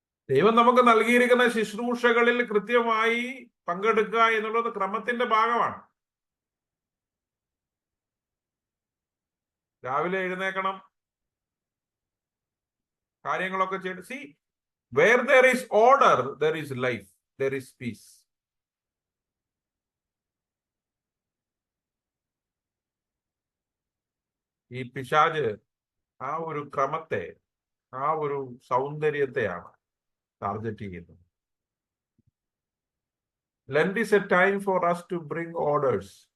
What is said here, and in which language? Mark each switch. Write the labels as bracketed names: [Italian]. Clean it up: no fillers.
[Malayalam] ദൈവം നമുക്ക് നൽകിയിരിക്കുന്ന ശുശ്രൂഷകളിൽ കൃത്യമായി പങ്കെടുക്കുക എന്നുള്ളത് ക്രമത്തിന്റെ ഭാഗമാണ്. രാവിലെ എഴുന്നേക്കണം, കാര്യങ്ങളൊക്കെ ചെയ്ത്. [English] See, where there is order, there is life, there is peace. [Malayalam] ഈ പിശാച് ആ ഒരു ക്രമത്തെ, ആ ഒരു സൗന്ദര്യത്തെയാണ് ടാർഗറ്റ് ചെയ്യുന്നത്. [English] Lent is a time for us to bring orders.